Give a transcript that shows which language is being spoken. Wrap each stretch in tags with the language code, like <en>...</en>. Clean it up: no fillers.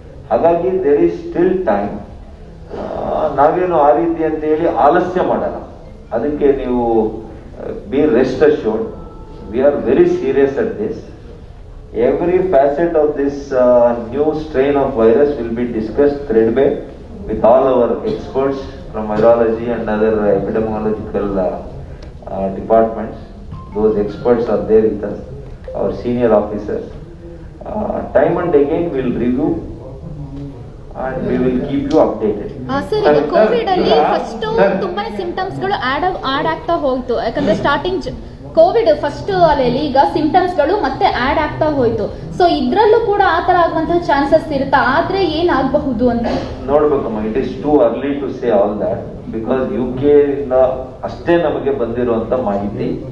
<kn>ಹಾಗಾಗಿ</kn> <en>There is still time.</en> <kn>ನಾವೇನು ಆ ರೀತಿ ಅಂತ ಹೇಳಿ ಆಲಸ್ಯ ಮಾಡಲ್ಲ. ಅದಕ್ಕೆ ನೀವು</kn> <en>Be rest assured, we are very serious at this. Every facet of this new strain of virus will be discussed threadbare with all our experts from virology and other epidemiological departments. Those experts are there with us, our senior officers. Time and again we will review and we will keep you updated.</en> <kn>Sir, ಈಗ Covid ಅಲ್ಲಿ first ತುಂಬಾನೇ symptoms ಗಳು add ಆಗ್ತಾ ಹೋಯ್ತು. ಯಾಕಂದ್ರೆ starting Covid first ಅಲೆಯಲ್ಲಿ ಈಗ symptoms ಗಳು ಮತ್ತೆ ಆಡ್ ಆಗ್ತಾ ಹೋಯ್ತು. ಸೊ ಇದ್ರಲ್ಲೂ ಕೂಡ ಆತರ ಆಗುವಂತಹ ಚಾನ್ಸಸ್ ಇರುತ್ತಾ? ಆದ್ರೆ ಏನಾಗಬಹುದು ಅಂತ ನೋಡ್ಬೇಕಮ್ಮ.</kn> <en>it is too early to say all that, because UK</en> <kn>ಇಂದ ಅಷ್ಟೇ ನಮಗೆ ಬಂದಿರುವಂತ ಮಾಹಿತಿ.</kn>